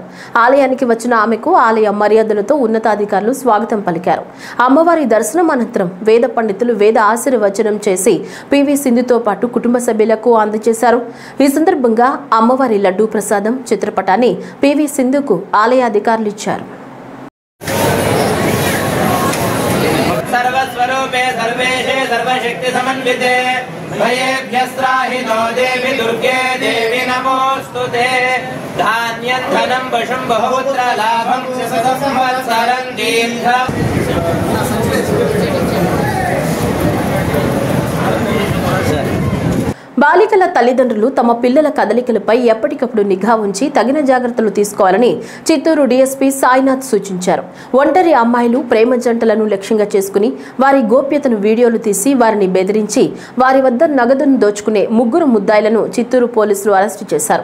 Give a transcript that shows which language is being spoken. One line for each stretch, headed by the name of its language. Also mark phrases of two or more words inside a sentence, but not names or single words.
Telugu: ఆలయానికి వచ్చిన ఆమెకు ఆలయ మర్యాదలతో ఉన్నతాధికారులు స్వాగతం పలికారు. అమ్మవారి దర్శనం అనంతరం వేద పండితులు వేద ఆశీర్వచనం చేసి పివి సింధుతో పాటు కుటుంబ సభ్యులకు అందజేశారు. ఈ సందర్భంగా అమ్మవారి లడ్డూ ప్రసాదం చిత్రపటాన్ని పివి సింధుకు ఆలయ అధికారులు ఇచ్చారు.
Sanskrit: सर्वस्वरूपे सर्वेशे सर्वशक्ति समन्विते भयेभ्यस्त्राहि नो देवी दुर्गे देवी नमोस्तुते. धान्यं धनं वशं बहुपुत्र लाभं संवत्सरं दीर्घम्.
Telugu: బాలికల తల్లిదండ్రులు తమ పిల్లల కదలికలపై ఎప్పటికప్పుడు నిఘా ఉంచి తగిన జాగ్రత్తలు తీసుకోవాలని చిత్తూరు డీఎస్పీ సాయినాథ్ సూచించారు. ఒంటరి అమ్మాయిలు, ప్రేమ జంటలను లక్ష్యంగా చేసుకుని వారి గోప్యతను వీడియోలు తీసి వారిని బెదిరించి వారి వద్ద నగదును దోచుకునే 3 ముద్దాయిలను చిత్తూరు పోలీసులు అరెస్టు చేశారు.